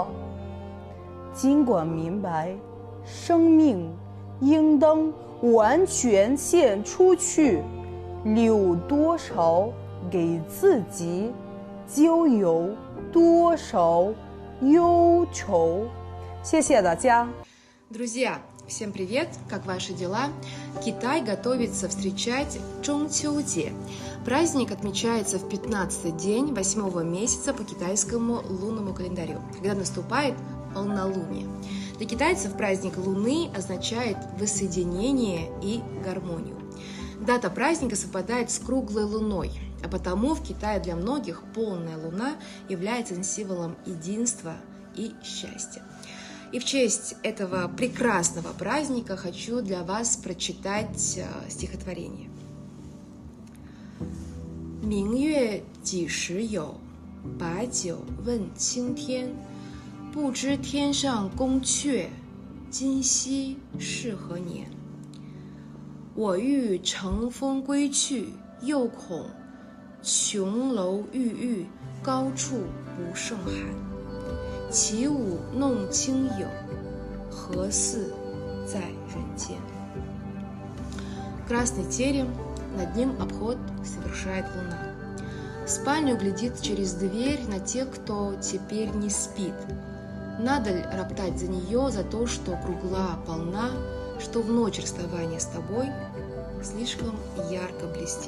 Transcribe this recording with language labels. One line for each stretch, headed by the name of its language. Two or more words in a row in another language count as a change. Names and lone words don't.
Chinese: 尽管明白生命应当完全献出去，留多少给自己，就有多少忧愁。谢谢大家。
Russian: Друзья, всем привет! Как ваши дела? Китай готовится встречать Чжонгчжоу-де. Праздник отмечается в 15-й день 8-го месяца по китайскому лунному календарю, когда наступает полнолуние. Для китайцев праздник Луны означает воссоединение и гармонию. Дата праздника совпадает с круглой луной, а потому в Китае для многих полная луна является символом единства и счастья. И в честь этого прекрасного праздника хочу для вас прочитать стихотворение.
Chinese: 明月几时有？把酒问青天。不知天上宫阙，今夕是何年？我欲乘风归去，又恐琼楼玉宇，高处不胜寒。起舞弄清影，何似在人间？
Russian: Красный терем, над ним обход совершает луна. В спальню глядит через дверь на тех, кто теперь не спит. Надо ли роптать за нее, за то, что кругла полна, что в ночь расставания с тобой слишком ярко блестит?